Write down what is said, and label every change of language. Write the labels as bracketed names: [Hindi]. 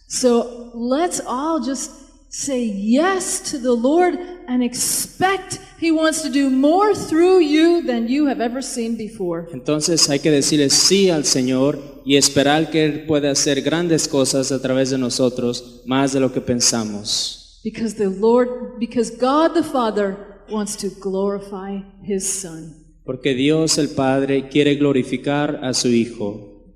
[English] So let's all just say yes to the Lord and expect He wants to do more through you than you have ever seen before. [Spanish] Entonces hay que decirle sí al Señor y esperar que Él pueda hacer grandes cosas a través de nosotros, más de lo que pensamos. [English] Because God the Father wants to glorify His Son. [Spanish] Porque Dios el Padre quiere glorificar a su Hijo.